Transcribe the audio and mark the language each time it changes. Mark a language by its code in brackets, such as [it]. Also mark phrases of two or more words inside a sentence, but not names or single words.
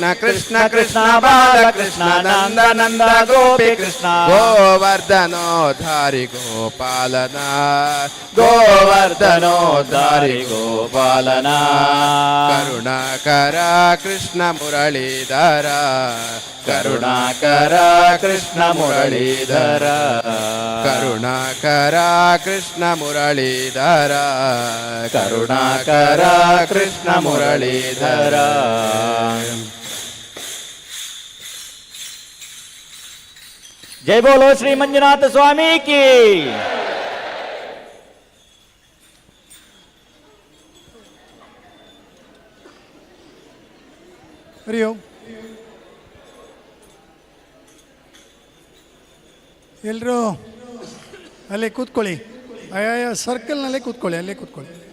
[kn] ಕೃಷ್ಣ ಕೃಷ್ಣ ಬಾಲಕೃಷ್ಣ ನಂದ ನಂದ ಗೋಪಿ ಕೃಷ್ಣ ಗೋವರ್ಧನೋದ್ಧಾರಿ ಗೋಪಾಲನ ಗೋವರ್ಧನೋದ್ಧಾರಿ ವರ್ಧನೋದ್ಧಾರಿ ಗೋಪಾಲನ ಕರುಣಾಕರ ಕೃಷ್ಣ ಮುರಳೀಧರ ಕರುಣಾಕರ ಕೃಷ್ಣ ಮುರಳೀಧರ ಕರುಣಾಕರ ಕೃಷ್ಣ ಮುರಳೀಧರ ಕರುಣಾಕರ ಕೃಷ್ಣ ಮುರಳೀಧರ. [hi] जय बोलो श्री मंजुनाथ स्वामी की. [kn] ಹರಿ ಓಂ. ಎಲ್ಲರೂ ಅಲ್ಲೇ ಕೂತ್ಕೊಳ್ಳಿ, ಆಯಾಯ ಸರ್ಕಲ್ನಲ್ಲೇ ಕೂತ್ಕೊಳ್ಳಿ, ಅಲ್ಲೇ ಕೂತ್ಕೊಳ್ಳಿ.